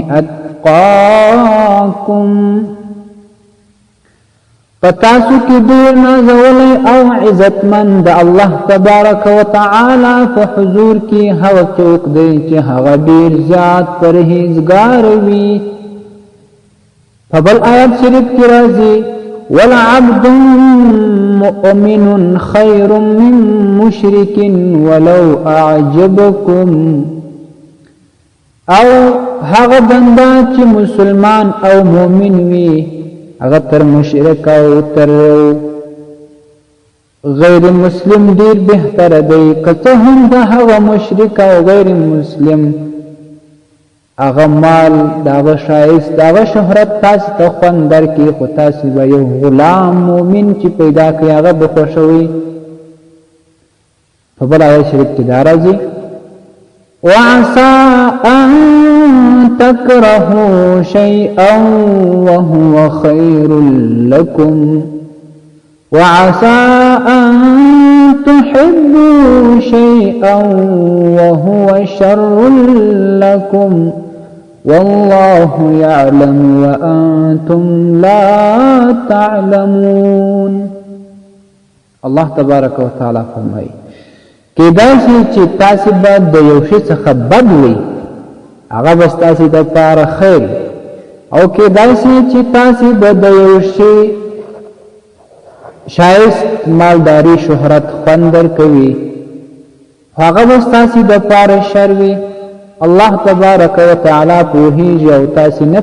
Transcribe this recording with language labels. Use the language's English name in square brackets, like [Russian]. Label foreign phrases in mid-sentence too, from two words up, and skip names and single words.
[Pashto] اتقاکم پتاسو کی دیر نازولی او عزتمن د الله تبارک وتعالی په حضور کی هغه څوک دی چې هغه ډیر زیات پرهیزګار وي په بل آیات شریف کې راځي [Arabic] ولعبد مؤمن خير من مشرك ولو اعجبكم [Pashto] او هغه بنده چې مسلمان او مؤمن وي هغه تر مشرک او تر غیر مسلم ډیر بهتر دی که هم د هغه مشرک او غیر مسلم هغه مال داغه شایست داغه شهرت تاسو ته خوند درکې خو تاسو به یو غلام مؤمن چې پیدا کړی هغه به خوشوي په بل آیت شریف کې دا راځي [Arabic] وعسى أن تكرهوا شيئا وهو خير لكم وعسى أن تحبوا شيئا وهو شر لكم والله يعلم وأنتم لا تعلمون الله تبارك وتعالى [Pashto] فرمائي کېدای شي چې تاسو به د یو شي څخه بد وي هغه به ستاسو دپاره خیر او کېدای شي چې تاسو به د یو شي شایست مالداري شهرت خوند درکوي هغه به ستاسو دپاره شر وي الله تبارک وتعالی پوهیږي او تاسو نه